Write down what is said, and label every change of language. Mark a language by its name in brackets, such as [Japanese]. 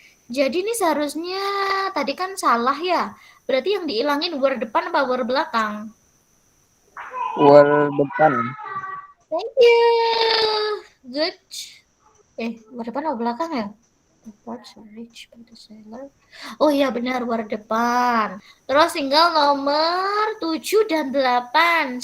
[Indonesian] Jadi ini seharusnya tadi kan salah ya. Berarti yang diilangin were depan apa were belakang? Were depan. [English] Thank you. Good. [Indonesian] Were depan apa belakang ya? [English] The parts are reached by the sailor. [Indonesian] Oh iya benar, were depan. Terus tinggal nomor 7 dan 8.